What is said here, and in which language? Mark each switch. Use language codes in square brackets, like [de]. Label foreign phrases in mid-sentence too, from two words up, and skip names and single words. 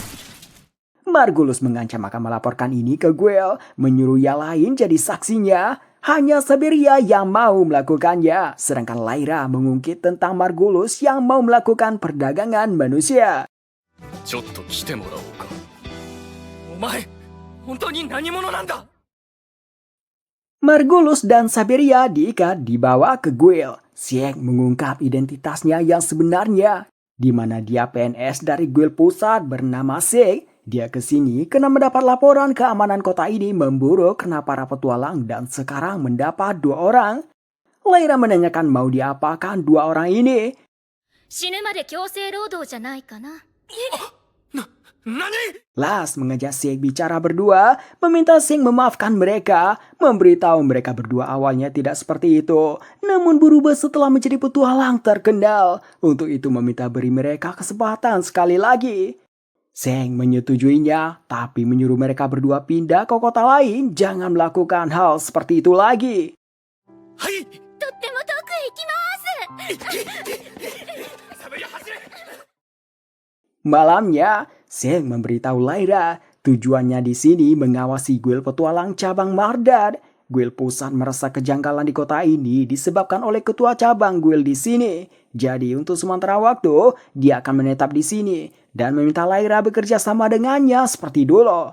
[id] Margulis mengancam akan melaporkan ini ke Guel, menyuruh yang lain jadi saksinya. Hanya Saberia yang mau melakukannya, sedangkan Lyra mengungkit tentang Margulis yang mau melakukan perdagangan manusia. [ja] ちょっと来てもらおうか。お前本当に何者なんだ。 [id] Margulis dan Saberia diikat dibawa ke Guild. Sieg mengungkap identitasnya yang sebenarnya, di mana dia PNS dari Guild pusat bernama Sieg. Dia kesini karena mendapat laporan keamanan kota ini memburuk karena para petualang dan sekarang mendapat 2 orang. Lyra menanyakan mau diapakan 2 orang ini. [ja] 死ぬまで強制労働じゃないかな。何？ [id] Las mengajak Sieg bicara berdua, meminta Sieg memaafkan mereka, memberitahu mereka berdua awalnya tidak seperti itu, namun berubah setelah menjadi petualang terkenal. Untuk itu meminta beri mereka kesempatan sekali lagi. Sieg menyetujuinya, tapi menyuruh mereka berdua pindah ke kota lain, jangan melakukan hal seperti itu lagi. [ja] はい。とっても遠くへ行きます。サベリア走れ。 [id] Malamnya, Sieg memberitahu Lyra tujuannya di sini mengawasi Guild petualang cabang Mardad. Guild pusat merasa kejanggalan di kota ini disebabkan oleh ketua cabang Guild di sini. Jadi untuk sementara waktu, dia akan menetap di sini dan meminta Lyra bekerja sama dengannya seperti dulu.